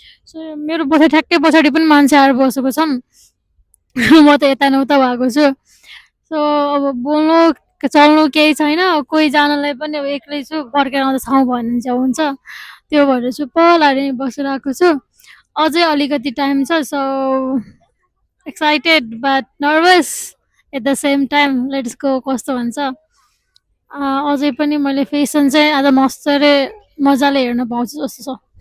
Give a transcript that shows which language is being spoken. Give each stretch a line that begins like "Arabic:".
Nepali: So मेरो ठ्याक्कै पछाडि पनि मान्छे आएर बसेको छन्। म त यता न उता भएको छु। सो अब बोल्नु चल्नु केही छैन। कोही जानलाई पनि अब एक्लै छु फर्केर आउँदा ठाउँ भएन भने चाहिँ हुन्छ। त्यो भएर चुप्प लाएर बसिरहेको छु। अझै अलिकति टाइम छ
English: So excited but nervous at the same time. Let's go
Nepali: कस्तो हुन्छ। अझै पनि मैले फेसन चाहिँ आज मजाले मजाले हेर्न पाउँछु जस्तो छ।